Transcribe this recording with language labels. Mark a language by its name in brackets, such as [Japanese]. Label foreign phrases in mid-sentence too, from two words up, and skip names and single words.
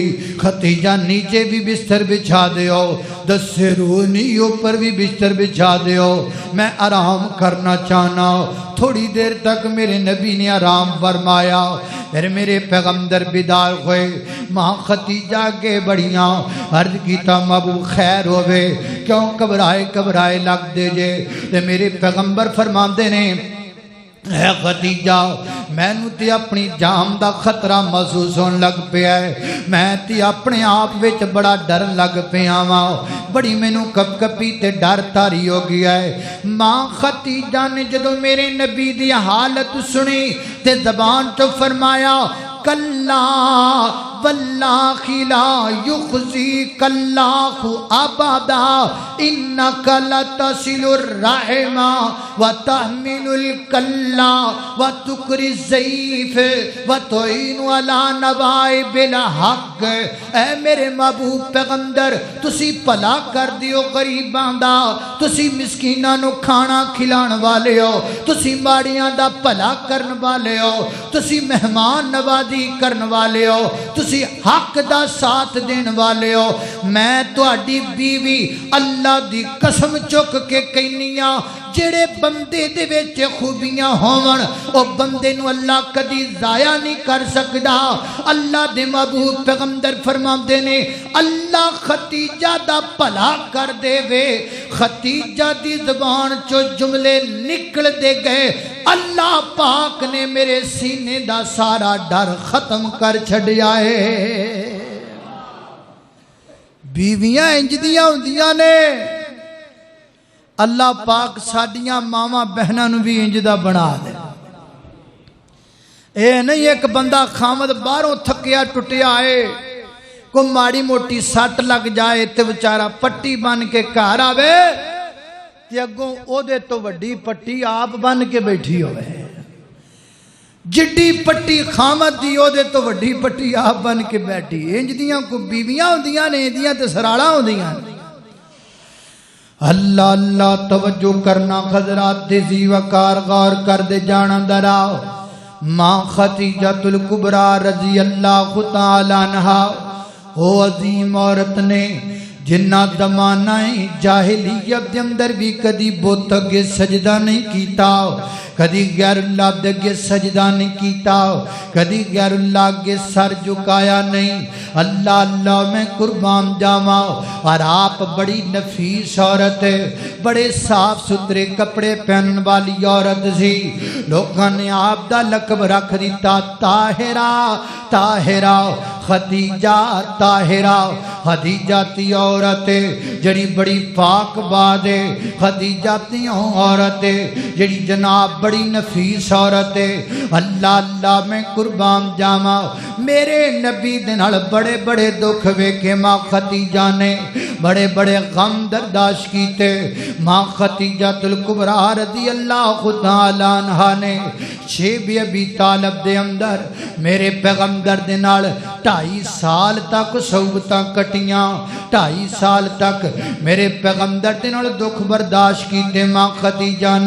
[Punjabi] خدیجہ نیچے بھی بستر بچھا دیو دسرونی اوپر بھی بستر بچھا دیو میں آرام کرنا چاہنا تھوڑی دیر تک میرے نبی نے آرام فرمایا پھر میرے پیغمبر بیدار ہوئے ماں خدیجہ کے بڑیاں عرض کیتا مابو خیر ہوئے کیوں گھبرائے لگ دے جے تے میرے پیغمبر فرماندے نے اے خدیجہ میں نو تے اپنی جان دا خطرہ محسوس ہون لگ پیا ہے میں تے اپنے آپ وچ بڑا ڈر لگ پیا واں بڑی مینوں کپ کپی تے ڈر تاری ہو گیا ہے ماں خدیجہ نے جدوں میرے نبی دی حالت سنی تے زبان تو فرمایا کلا [Arabic] واللہ لا یخزیک اللہ ابدا انک لتصل الرحم وتحمل الکلا وتکری الضعیف وتعین علی نوائب الحق۔ [Punjabi] اے میرے محبوب پیغمبر تسی بھلا کر دیو غریباں دا، تسی مسکیناں نو کھانا کھلان والے ہو، تسی ماڑیاں دا بھلا کرن والے ہو، تسی مہمان نوازی کرن والے ہو، تسی حق دا ساتھ دین والے ہو۔ میں تہاڈی بیوی اللہ دی قسم چک کے کہنیاں جڑے بندے دے وچ خوبیاں ہون او بندے نو اللہ کدی ضائع نہیں کر سکدا۔ اللہ دے محبوب پیغمبر فرماندے نے اللہ ختیجہ دا بھلا کر دے وے، ختیجہ دی زبان چو جملے نکل دے گئے، اللہ پاک نے میرے سینے دا سارا ڈر ختم کر چھڈیا ہے۔ بیویاں انج دیاں ہوندیاں نے، اللہ پاک ساڈیاں ماواں بہناں نو بھی انج دا بنا دے۔ اے نہیں ایک بندہ خامد باہروں تھکیا ٹٹیا ہے، کوئی ماڑی موٹی سٹ لگ جائے تے بیچارہ پٹی بن کے گھر آوے تے اگوں او دے تو وڈی پٹی آپ بن کے بیٹھی ہوئے، جڈی پٹی خامد دی او دے تو وڈی پٹی آپ بن کے بیٹھی۔ انج دیاں کو بیویاں ہوندیاں نے، دیاں تے سراڑا ہوندیاں نے۔ اللہ اللہ توجہ کرنا حضرات ذی وقار غور کر دے جانا دراؤ۔ ماں ختیجۃ الکبریٰ [Arabic] رضی اللہ تعالی عنہا [Punjabi] او عظیم عورت نے جنہ زمانہ جاہلیت دے اندر بھی کدی بت اگے سجدہ نہیں کیتا، کدی غیر اللہ دے اگے سجدہ نہیں کیتا، کدی غیر اللہ اگے سر جھکایا نہیں۔ اللہ اللہ میں قربان جاواں، اور آپ بڑی نفیس عورت ہے، بڑے صاف ستھرے کپڑے پہنن والی عورت سی۔ لوگوں نے آپ دا لقب رکھ دیتا طاہرہ طاہرہ، خدیجہ طاہرہ۔ خدیجہ تی عورت جڑی بڑی پاک باد ہے، خدیجہ تی عورت جڑی جناب بڑی نفیس عورت ہے۔ اللہ اللہ میں قربان جاواں، میرے نبی دے نال بڑے بڑے دکھ ویکھے ماں خدیجہ نے، بڑے بڑے غم برداشت کیتے۔ ماں ختیجۃ الکبریٰ [Arabic] رضی اللہ تعالی عنہا [Punjabi] نے شیب ابی طالب دے اندر میرے پیغمبر دے نال 2.5 سال تک صحبتاں کٹیاں، 2.5 سال تک میرے پیغمبر دے نال دکھ برداشت کیتے ماں خدیجہ نے۔